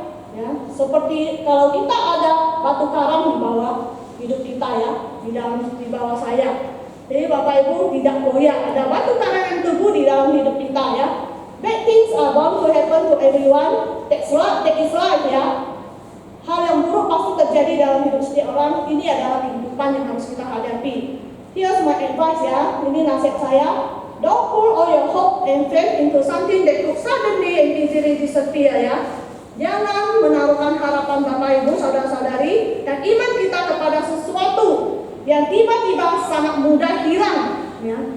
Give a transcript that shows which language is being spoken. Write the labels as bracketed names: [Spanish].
[Indonesian] Ya, seperti kalau kita ada batu karang di bawah hidup kita ya, di bawah saya. Jadi Bapak Ibu tidak goyah, ada batu karang yang teguh di dalam hidup kita ya. [English] Bad things are bound to happen to everyone. That is life ya. [Indonesian] Hal yang buruk pasti terjadi dalam hidup setiap orang. Ini adalah kehidupan yang harus kita hadapi. [English] Here's my advice ya, [Indonesian] ini nasihat saya. [English] Don't put all your hope and faith into something that could suddenly and easily disappear ya. [Indonesian] Jangan menaruhkan harapan Bapak Ibu, saudara-saudari, dan iman kita kepada sesuatu yang tiba-tiba sangat mudah hilang. Ya.